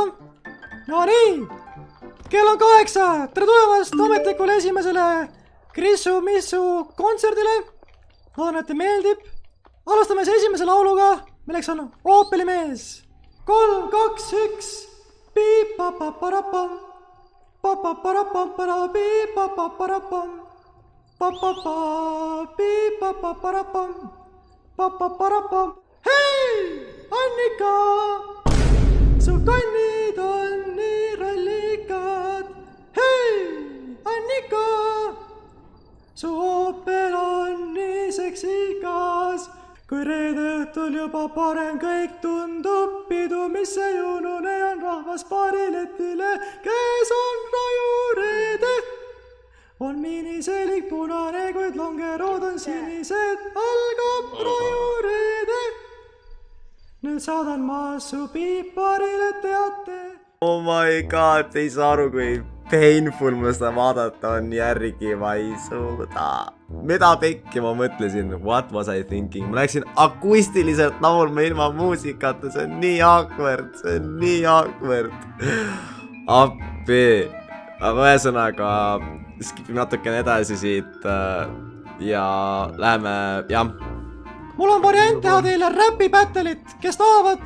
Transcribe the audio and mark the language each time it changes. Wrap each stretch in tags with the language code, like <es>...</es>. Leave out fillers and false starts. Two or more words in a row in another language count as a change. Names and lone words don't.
<et>No nii! Kell on 8! Tere tulemast ametlikule esimesele Krissu Missu kontserdile. Loodan, et te meeldib. Alustame siis esimese lauluga, milleks on Oopelimees. 3, 2, 1. Piip-pa-pa-parapam. Pa-pa-parapam-para, piip-pa-pa-parapam. Pa-pa-pa, piip-pa-pa-parapam. Pa-pa-parapam. Hei, Annika! Su kannid on nii rallikad. Hei, Annika! Su oopel on nii seksikas. Kui reede õhtul juba parem kõik tundub, pidu, mis ei unune, on rahvas paariletile. Käes on rajureede. On miniseelik punane, kuid longerood on sinised. Algab rajureede. Nüüd saadan ma su piiparile teate.</et> <en>Oh my god,</en> <et>ei saa aru, kui painful mul seda vaadata on, järgi ma ei suuda. Mida pekki ma mõtlesin?</et> <en>What was I thinking?</en> <et>Ma läksin akustiliselt laulma ilma muusikata, see on nii awkward, see on nii awkward. Appi. Aga ühesõnaga, skipime natukene edasi siit ja läheme, jah. Mul on variant teha teile räpi battle'it, kes tahavad.</et>